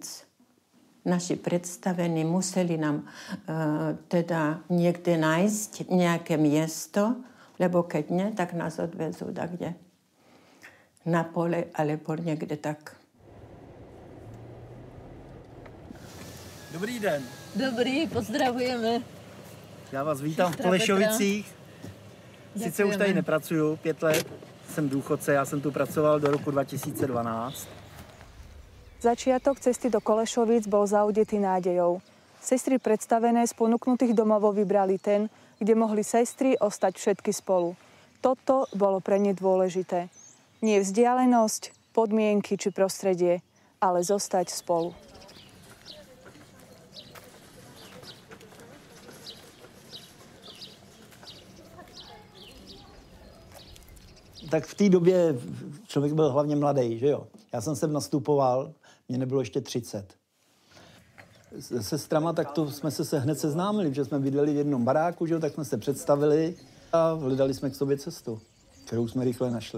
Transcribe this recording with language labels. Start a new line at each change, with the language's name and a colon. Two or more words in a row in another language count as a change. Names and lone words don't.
Slovak: Naši predstavení museli nám teda niekde nájsť nejaké miesto, lebo keď nie, tak nás odvezú kde. Na pole alebo niekde tak.
Czech: Dobrý den. Dobrý, pozdravujeme. Já vás vítám v Kolešovicích. Sice už tady nepracuju, 5 let jsem důchodce, já jsem tu pracoval do roku 2012.
Slovak: Začiatok cesty do Kolešovic bol zaudetý nádejou. Sestry predstavené z ponúknutých domovov vybrali ten, kde mohli sestry ostať všetky spolu. Toto bolo pre ne dôležité. Nie vzdialenosť, podmienky či prostredie, ale zostať spolu.
Czech: Tak v té době člověk byl hlavně mladý, že jo? Já jsem sem nastupoval, mě nebylo ještě 30. Se sestrama tak to jsme se hned seznámili, protože jsme bydleli v jednom baráku, že jo? Tak jsme se představili a hledali jsme k sobě cestu, kterou jsme rychle našli.